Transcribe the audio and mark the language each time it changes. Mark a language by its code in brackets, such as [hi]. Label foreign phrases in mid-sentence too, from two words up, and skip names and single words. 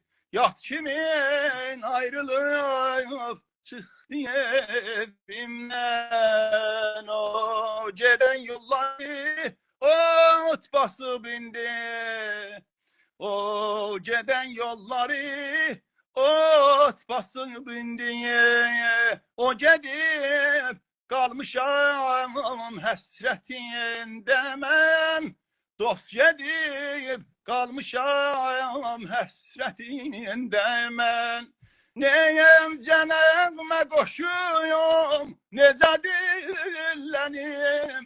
[tr] Yah kimin ayrılıp çıktı evimden. O gelen yolları ot basıp indi. O giden yolları ot basıp indi. [az] O gedib kalmışam həsrətində mən. Dost gedib kalmışam həsrətində mən. Neyem cənəmə qoşuyum, necə dillənim.